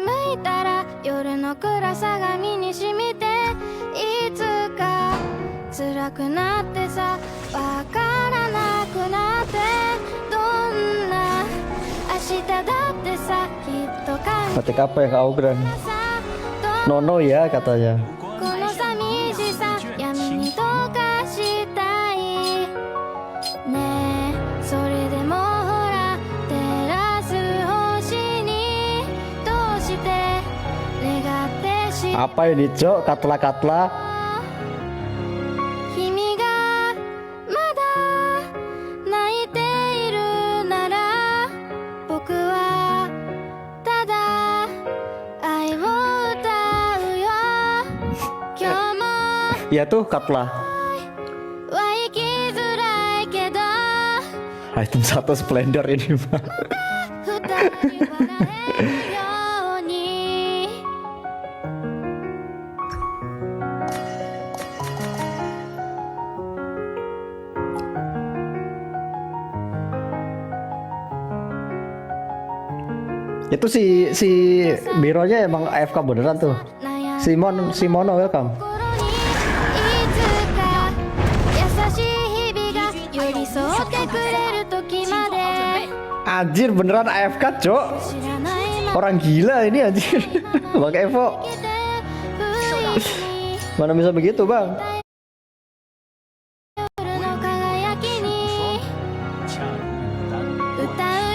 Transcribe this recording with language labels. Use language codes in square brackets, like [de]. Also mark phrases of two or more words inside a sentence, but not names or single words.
[ja] 見たら夜の暗さが身に染みていつか辛くなってさわからなくなってどんな明日だってさきっと感じ [id] Batik apa ya Kak Ogran? Nono ya katanya. [ja] この寂しさ闇に溶かしたいねえそれでもほら照らす星にどうして願ってし [id] Apa ini Cok? Katla-katla. [ja] 君がまだ泣いているなら僕はただ愛を歌うよ今日も [id] Iya tuh Katla. [ja] は生きづらいけど [id] Item 1 Splendor ini mah. [ja] 二人笑えるように [id] Itu si Bironya emang AFK beneran tuh. [ja] 悩む [id] Simono welcome. [ja] 心にいつか優しい日々が寄り添ってくれる時まで [id] Anjir beneran AFK Cok. [ja] 知らないまま [id] Orang gila ini anjir. Bang Evo. [ja] 生きて不意に [id] Mana bisa begitu Bang? [ja] 夜の輝きに歌